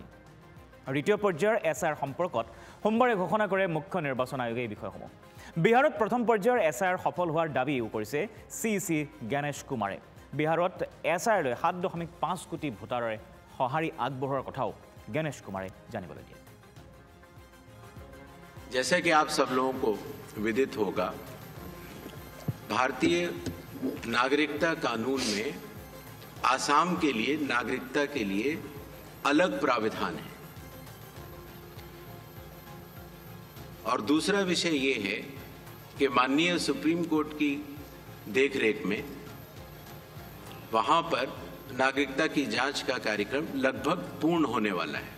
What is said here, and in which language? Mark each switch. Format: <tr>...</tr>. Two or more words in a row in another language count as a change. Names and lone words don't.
<as>দ্বিতীয় পৰ্যায়ৰ SIR সম্পৰ্কত সোমবাৰে ঘোষণা কৰে মুখ্য নিৰ্বাচন আয়োগে এই বিষয়সমূহ। বিহাৰত প্ৰথম পৰ্যায়ৰ SIR সফল হোৱাৰ দাবীও কৰিছে CEC জ্ঞানেশ কুমাৰে। বিহাৰত SIR লৈ 7.5 কোটি ভোটাৰে সঁহাৰি আগবঢ়োৱাৰ কথাও জ্ঞানেশ কুমাৰে জানিবলৈ দিয়ে।</as> <hi>जैसे कि आप सब लोगों को विदित होगा, भारतीय नागरिकता कानून में आसाम के लिए नागरिकता के लिए अलग प्राविधान है और दूसरा विषय ये है कि माननीय सुप्रीम कोर्ट की देखरेख में वहां पर नागरिकता की जांच का कार्यक्रम लगभग पूर्ण होने वाला है।</hi>